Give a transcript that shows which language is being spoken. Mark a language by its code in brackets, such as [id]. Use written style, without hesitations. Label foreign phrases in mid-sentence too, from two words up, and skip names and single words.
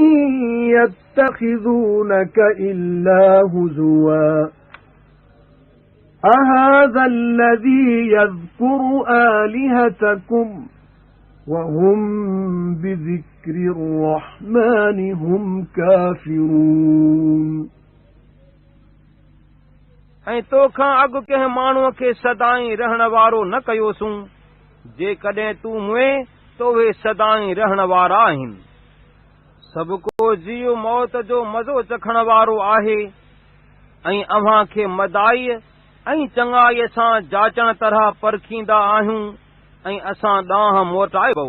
[ar] يتخذونك إلا هزوا أهذا الذي يذكر آلهتكم وهم بذكر الرحمن هم كافرون [sd] ऐं तोखां अॻु कंहिं माण्हूअ खे सदाईं रहण वारो न कयोसूं, जेकॾहिं तूं मुए त उहे सदाईं रहण वारा आहिनि। सभु को जीव मौत जो मज़ो चखण वारो आहे, ऐं अव्हां खे मदाई ऐं चङाईअ सां जाचण तरह परखींदा आहियूं ऐं असां ॾांहुं मोटाइबो।